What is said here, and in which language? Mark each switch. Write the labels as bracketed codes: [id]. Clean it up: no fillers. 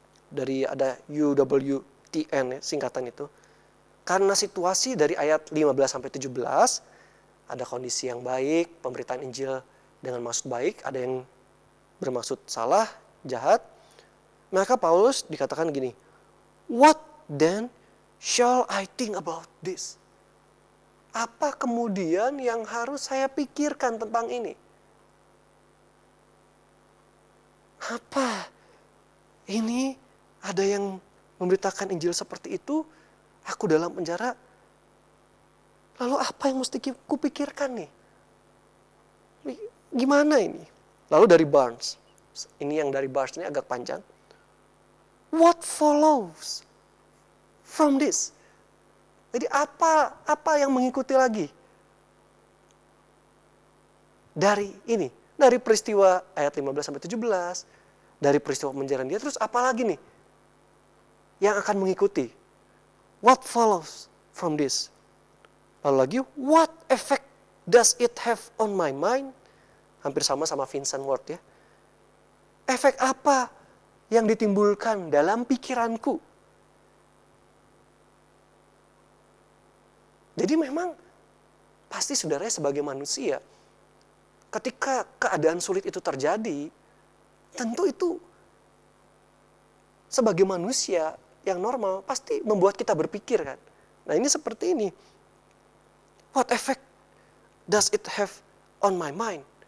[id] Dari ada UWTN, singkatan itu. Karena situasi dari ayat 15-17, ada kondisi yang baik, pemberitaan Injil dengan maksud baik, ada yang bermaksud salah, jahat. Maka Paulus dikatakan gini, [en] what then shall I think about this? [id] Apa kemudian yang harus saya pikirkan tentang ini? Apa? Ini ada yang memberitakan Injil seperti itu, aku dalam penjara. Lalu apa yang mesti kupikirkan nih? Gimana ini? Lalu dari Barnes, ini yang dari Barnes ini agak panjang. [en] What follows from this? [id] Jadi apa yang mengikuti lagi? Dari ini, dari peristiwa ayat 15-17, dari peristiwa penjaraan dia, terus apa lagi nih yang akan mengikuti? [en] What follows from this? [id] Lalu lagi, [en] what effect does it have on my mind? [id] Hampir sama Vincent Ward ya. Efek apa yang ditimbulkan dalam pikiranku? Jadi memang pasti saudaranya sebagai manusia, ketika keadaan sulit itu terjadi, tentu itu sebagai manusia yang normal pasti membuat kita berpikir kan. Nah ini seperti ini. [en] What effect does it have on my mind?